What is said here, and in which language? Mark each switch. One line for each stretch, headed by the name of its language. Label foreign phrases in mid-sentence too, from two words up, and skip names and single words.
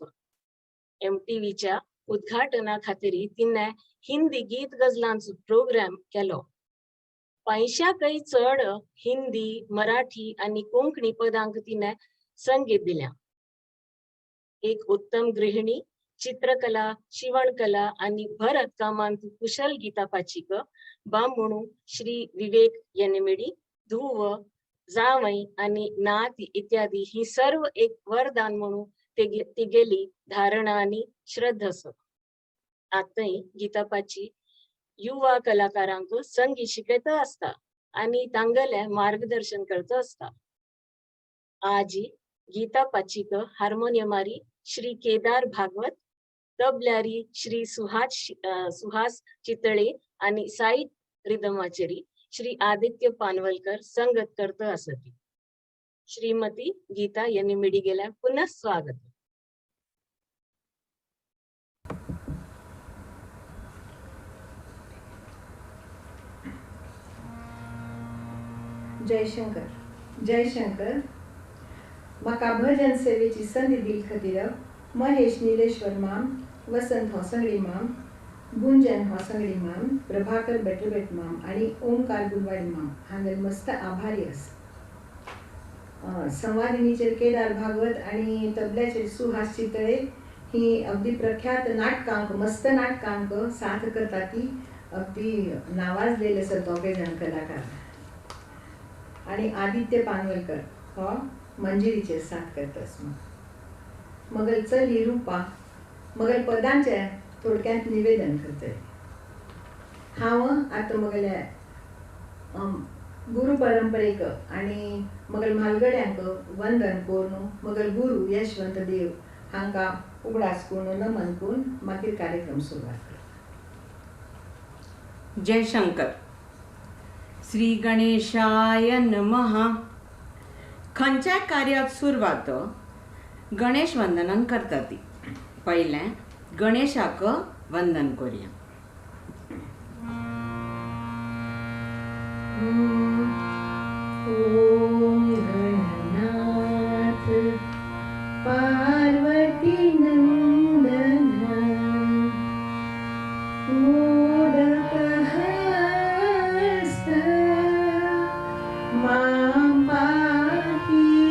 Konkani: MTVच्या उद्घाटना खातीर तिने हिंदी गीत गजलांचो प्रोग्राम केलो. 50 चढ हिंदी, मराठी आणि कोंकणी पदांक तिने संगीत दिल्या. एक उत्तम गृहिणी, चित्रकला, शिवणकला आणि भरत कामांत कुशल गीतापाचीक बामणू श्री विवेक यांनी मिळी धुव, जावई आणि नात इत्यादी ही सर्व एक वरदान म्हणून ती गेली धारणा आणि श्रद्धस. आताही गीतापाची युवा कलाकारांक संगीत शिकयत असता आणि तांगले मार्गदर्शन करत असता. आजी गीतापाचीक हार्मोनियमारी श्री केदार भागवत, तबल्यारी श्री सुहास चितळे आणि
English: side rhythmाचेरी
Konkani: श्री आदित्य पानवलकर संगत करत असती. श्रीमती गीता यांनी मिळी गेल्या पुन्हा स्वागत. जयशंकर. जयशंकर. म्हाका भजन सेवेची संधी दिली खातीर महेश निलेश्वर माम, वसंत होसंगडी माम, गुंजन होसंगडी माम, प्रभाकर बेटरबेट माम आणि ओमकार गुलवाडी माम हांगेल मस्त आभारी आसा. संवादिनीचेर केदार भागवत आणि तबल्याचेर सुहास चितळे ही अगदी प्रख्यात नाटकांक, मस्त नाटकांक साथ करता ती अगदी नावाजलेले आसा दोघे जाण कलाकार. आणि आदित्य पानवलकर हो मंजिरीचेर साथ करतस मगल चली रुपा मगल पदांचे थोडक्यात निवेदन करतले. हांव आतां मगल्या गुरु परंपरेक आनी मगल म्हालगड्यांक वंदन करून मगल गुरु यशवंत देव हांकां उगडास करून नमन करून मागीर कार्यक्रम सुरवात करता. जय शंकर.
Sanskrit: श्री गणेशाय नमः.
Konkani: खंयच्याय कार्याक सुरवात गणेश वंदनान करता ती. पयलें गणेशाक वंदन करुया.
Sanskrit: ओम गणनाथ पार्वती नंदन मोदक हस्त मां पाहि.